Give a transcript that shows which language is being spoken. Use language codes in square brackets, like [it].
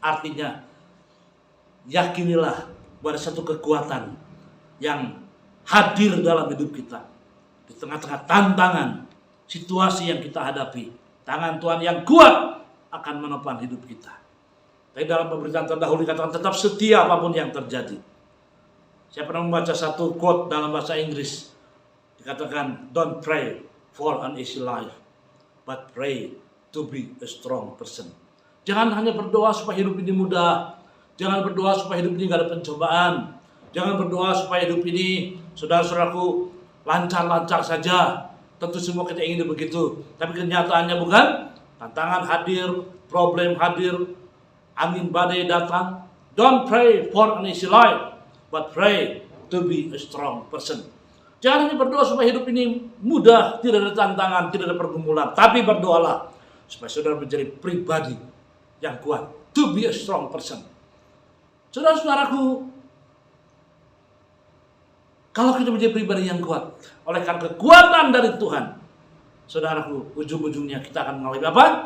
[id] Artinya, yakinilah bahwa ada satu kekuatan yang hadir dalam hidup kita. Di tengah-tengah tantangan, situasi yang kita hadapi, tangan Tuhan yang kuat akan menopang hidup kita. Tapi dalam pemberitaan terdahulu dikatakan tetap setia apapun yang terjadi. Saya pernah membaca satu quote dalam bahasa Inggris. [en] Dikatakan, don't pray for an easy life, but pray to be a strong person. [id] Jangan hanya berdoa supaya hidup ini mudah. Jangan berdoa supaya hidup ini gak ada pencobaan. Jangan berdoa supaya hidup ini, saudara-saudaraku, lancar-lancar saja. Tentu semua kita ingin begitu. Tapi kenyataannya bukan. Tantangan hadir, problem hadir, angin badai datang. [en] Don't pray for an easy life, but pray to be a strong person. [id] Jangan hanya berdoa supaya hidup ini mudah, tidak ada tantangan, tidak ada pergumulan. Tapi berdoalah supaya saudara menjadi pribadi yang kuat. [en] To be a strong person. [id] Saudara-saudaraku, kalau kita menjadi pribadi yang kuat, oleh karena kekuatan dari Tuhan, saudaraku, ujung-ujungnya kita akan mengalami apa?